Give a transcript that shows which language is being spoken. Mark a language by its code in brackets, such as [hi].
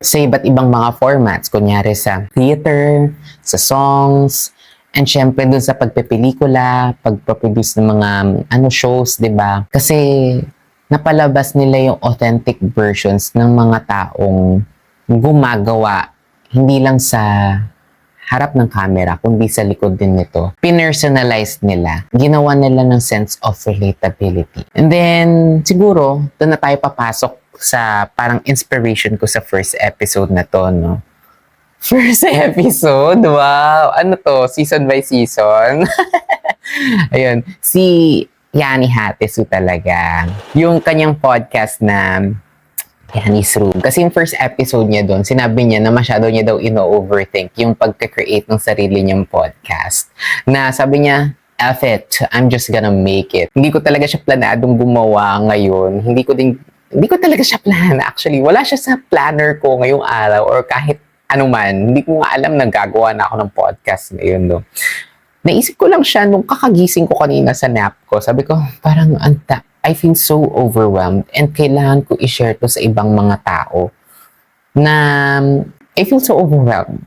[tl] Sa iba't ibang mga formats, kunyari sa theater, sa songs, and syempre dun sa pagpepelikula, pagproduce ng mga shows, 'di ba? Kasi napalabas nila yung authentic versions ng mga taong gumagawa hindi lang sa harap ng camera, kundi sa likod din nito. Pinersonalize nila. Ginawa nila ng [en] sense of relatability. [tl] And then, siguro, doon na tayo papasok sa parang inspiration ko sa first episode na to, no? [en] First episode? Wow! [tl] Ano to? [en] Season by season? [tl] Ayun. Si Yani Hatesu talaga. Yung kanyang podcast na Yanni's Room. Kasi yung first episode niya doon, sinabi niya na masyado niya daw ino-overthink yung pagka-create ng sarili niyang podcast. Na sabi niya, [en] F it, I'm just gonna make it. [tl] Hindi ko talaga siya planadong gumawa ngayon. Hindi ko talaga siya plan. Actually, wala siya sa planner ko ngayong araw or kahit ano man. Hindi ko nga alam na gagawa na ako ng podcast ngayon, no. Naisip ko lang siya nung kakagising ko kanina sa nap ko. Sabi ko, parang [en] I feel so overwhelmed [tl] and kailangan ko i-share to sa ibang mga tao na I feel so overwhelmed.